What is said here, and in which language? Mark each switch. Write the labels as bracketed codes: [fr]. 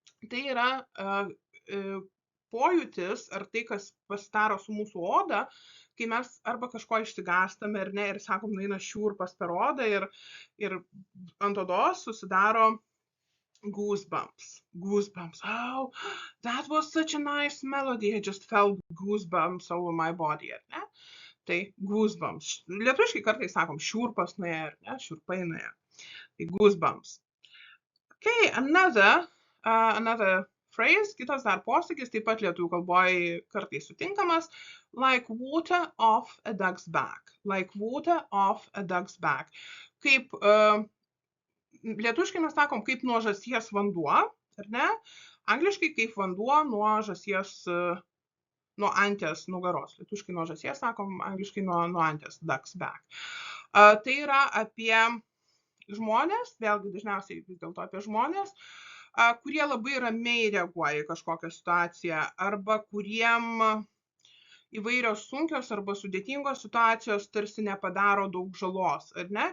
[lt] Tai yra pojūtis, ar tai, kas pasidaro su mūsų oda, kai mes arba kažko išsigąstame, ar ne, ir sakom, eina šiurpas per odą ir ant odos susidaro goosebumps. [en] Goosebumps. Oh, that was such a nice melody. I just felt goosebumps over my body, [lt] ar ne? Tai goosebumps. Lietuviškai kartais sakom, šiurpas nuėjo, ar ne, šiurpai nuėjo. Tai goosebumps. [en] Okay, another phrase, [lt] kitas dar posakis, taip pat lietuvių kalboje kartais sutinkamas, [en] like water off a duck's back. Like water off a duck's back. [lt] Kaip, lietuviškai mes sakom, kaip nuo žąsies vanduo, ar ne? Angliškai kaip vanduo nuo žąsies, nuo anties nugaros. Lietuviškai nuo žąsies, sakom, angliškai nuo anties, duck's back. Tai yra apie žmonės, vėlgi dažniausiai vis dėlto apie žmonės, kurie labai ramiai reaguoja į kažkokią situaciją arba kuriem įvairios sunkios arba sudėtingos situacijos tarsi nepadaro daug žalos, ar ne?